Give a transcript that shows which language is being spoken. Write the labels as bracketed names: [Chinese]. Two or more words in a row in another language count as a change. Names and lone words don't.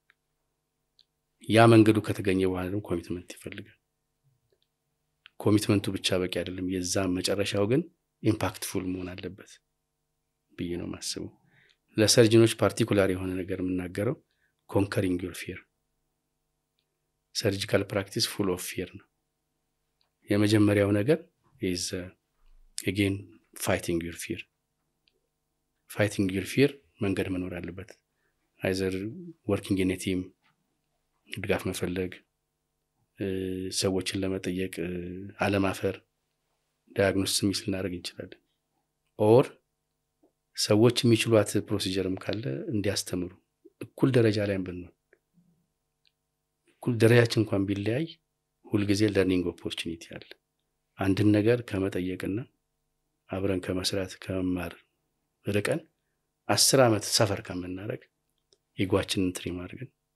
[Amharic] ያ መንገዱ ከተገኘ በኋላ ደግሞ ኮሚትመንት ይፈልጋል ኮሚትመንቱ ብቻ በቂ አይደለም የዛ መጨረሻው ግን ኢምፓክትፉል መሆን አለበት ብዬ ነው ማስበው ለሰርጅኖች ፓርቲኩላር የሆነ ነገር የምናገረው [English] conquering your fear surgical practice full of fear [Amharic] ነው የመጀመሪያው ነገር [English] is again fighting your fear [Amharic] መንገድ መኖር አለበት [English] either working in a team [Amharic] ድጋፍ መፈለግ ሰዎችን ለመጠየቅ አለማፈር [English] diagnosis miss [Amharic] ልናደርግ እንችላለን or ሰዎች የሚችሏት ፕሮሲጀርም ካለ እንዲያስተምሩ እኩል ደረጃ ላይ ብንሆን እኩል ደረጃችን እንኳን ቢለያይ ሁሉ ጊዜ [English] learning opportunity [Amharic] አለ አንድን ነገር ከመጠየቅና አብረን ከመስራት ከመማር ርቀን 10 አመት ሰፈር ከመናረግ ይጓችንን ትሪ ማድረግ